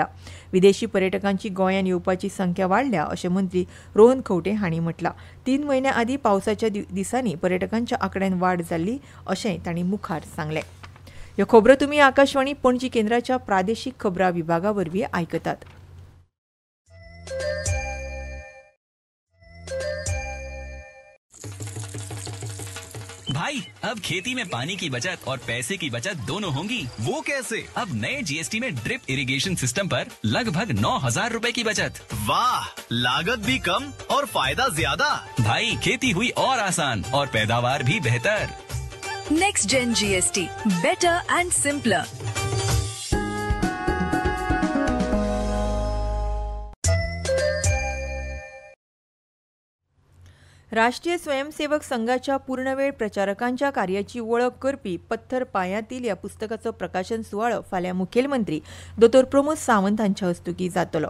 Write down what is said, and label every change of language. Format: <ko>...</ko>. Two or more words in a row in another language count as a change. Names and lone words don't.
<kok>विदेशी पर्यटकांची गोंयांत येवपाची संख्या वाडल्या अशें मंत्री रोहन खंवटे हांणी म्हटलां. 3 म्हयन्या आदीं पावसाच्या दिसांनी पर्यटकांच्या आंकड्यांत वाड जाल्ली अशेंय तांणी मुखार सांगलें. ह्यो खबरो तुमी आकाशवाणी पणजी केंद्राच्या प्रादेशीक खबरां विभागा वरवीं आयकतात.</kok> <hi>भाई, अब खेती में पानी की बचत और पैसे की बचत दोनों होंगी। वो कैसे? अब नए जीएसटी में</hi> <en>drip irrigation system</en> <hi>पर लगभग 9,000 रुपए की बचत। वाह, लागत भी कम और फायदा ज्यादा। भाई, खेती हुई और आसान और पैदावार भी बेहतर।</hi> <en>Next Gen GST, better and simpler.</en> <kok>राष्ट्रीय स्वयंसेवक संघाच्या पूर्णवेळ प्रचारकांच्या कार्याची वळख करपी पत्थर पांयांतील ह्या पुस्तकाचो प्रकाशन सुवाळो फाल्यां मुखेलमंत्री दोतोर प्रमोद सावंत हांच्या हस्तुकीं जातलो.</kok>